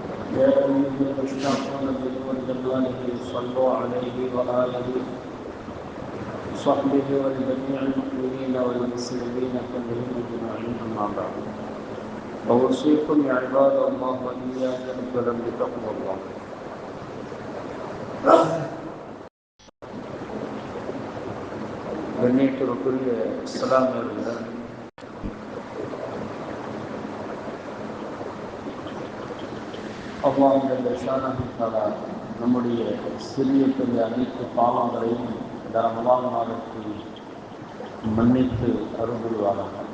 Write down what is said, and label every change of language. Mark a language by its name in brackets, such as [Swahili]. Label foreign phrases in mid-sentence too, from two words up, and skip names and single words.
[Arabic] يا أيها الذين آمنوا بالله صلوا عليه وآله وصحبه ولجميع المؤمنين والمسلمين كلهم أجمعين أما بعد فأوصيكم يا عباد الله وإياي أولا بتقوى الله. [Tamil] கண்ணியத்திற்குரிய இஸ்லாமியர்கள், [Arabic] الله شأنه تعالى [Tamil] நம்முடைய சிறிய பெரிய அனைத்து பாவங்களையும் இந்த ரமலான் மாதத்தில் மன்னித்து அருள்வாராக.